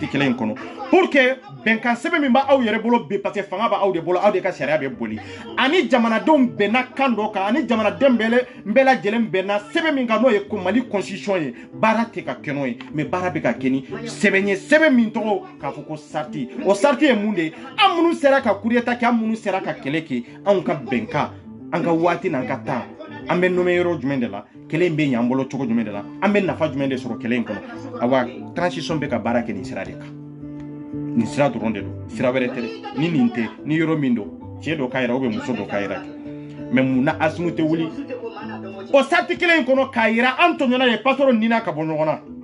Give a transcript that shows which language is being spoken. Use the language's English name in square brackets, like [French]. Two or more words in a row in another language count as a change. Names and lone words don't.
[Bambara] kelen kɔnɔ [French] pour que [Bambara] bɛnkan sɛbɛn min b'aw yɛrɛ bolo bi parce que fanga b'aw de bolo aw de ka sariya bɛ boli ani jamanadenw bɛnna kan dɔ kan ani jamanaden bɛɛ lajɛlen bɛnna sɛbɛn min kan n'o ye Mali constitution ye baara tɛ ka kɛ n'o ye mais baara bɛ ka kɛ ni sɛbɛn ye sɛbɛn min tɔgɔ k'a fɔ ko sarti o sarti ye mun de ye an minnu sera ka [French] coup d'état [Bambara] kɛ an minnu sera ka kɛlɛ kɛ anw ka bɛnkan an ka waati n'an ka temps an bɛ nommé yɔrɔ jumɛn de la kelen bɛ ɲan bolo cogo jumɛn de la an bɛ nafa jumɛn de sɔrɔ kelen in kɔnɔ awa transition bɛ ka baara kɛ nin sira de kan nin sira dɔrɔn de don sira wɛrɛ tɛ ni nin tɛ ni yɔrɔ min don cɛ dɔ ka yira [French] ou bien [Bambara] muso dɔ ka yira mais mun na Asimu tɛ wuli o sarti kelen in kɔnɔ k'a yira an tɔɲɔna ye patron nina ka bɔ ɲɔgɔn na